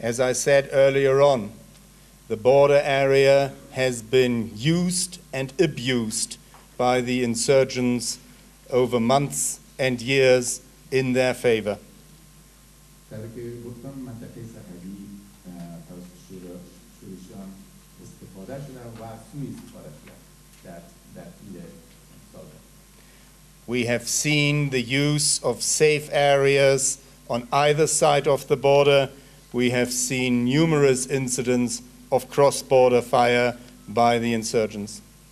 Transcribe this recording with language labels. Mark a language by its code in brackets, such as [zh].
[en] As I said earlier on, the border area has been used and abused by the insurgents over months and years in their favor. [fa] طوری که گفتم منطقه سرحدی توسط شورشیان استفاده شده و سوء استفاده شده در طول سالها. [en] We have seen the use of safe areas on either side of the border. We have seen numerous incidents of cross-border fire by the insurgents.